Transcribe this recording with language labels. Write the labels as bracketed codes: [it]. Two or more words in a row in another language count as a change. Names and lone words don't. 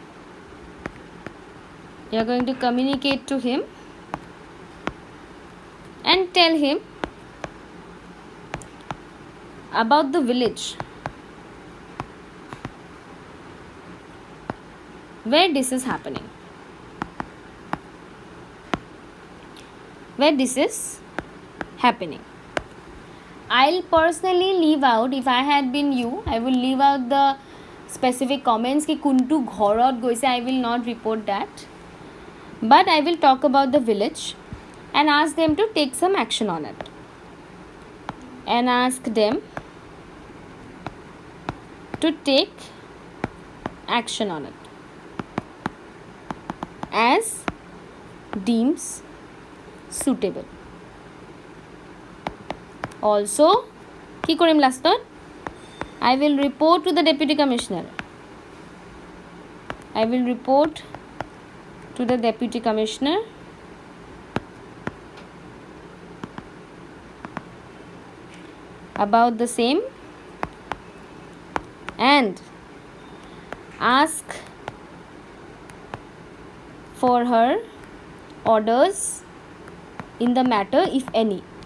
[en] And tell him about the village where this is happening, I'll personally leave out, if I had been you, I will leave out the specific comments [as] কি কোনটো ঘৰত গৈছে. [en] I will not report that, but I will talk about the village and ask them to take some action on it, and ask them to take action on it as deems suitable. Also, [as] কি কৰিম লাষ্টত, [en] I will report to the deputy commissioner. About the same, and ask for her orders in the matter, if any.